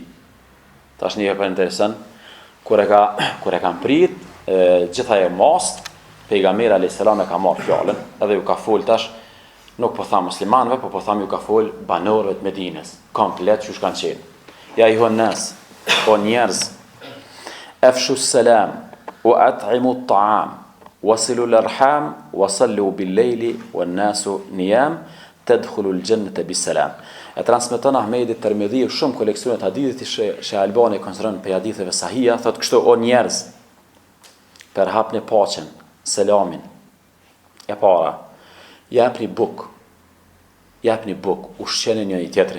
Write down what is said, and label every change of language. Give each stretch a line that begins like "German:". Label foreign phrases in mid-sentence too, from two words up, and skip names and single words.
Albanian: Tash një për interesant, kur e kanë prit, gjitha e mast, pejgamberi
Arabic: عليه السلام
Albanian: e ka marrë fjalën, edhe ju ka fol tash, nuk po tham muslimanëve, po tham ju ka fol banorëve të Medinës, komplet që kanë qenë.
Arabic: يا أيها الناس,
Albanian: o njerëz,
Arabic: أفشوا السلام وأطعموا الطعام وصلوا الأرحام وصلوا بالليل والناس نيام تدخلوا الجنة بسلام.
Albanian: E transmeton Ahmedi Tirmidhiu shumë koleksionet hadithit që Albani konsideron për haditheve sahia, thot kështu o njerëz, për hapni paqen, selamin. E para, japni buk, ushqeni njëri tjetrin.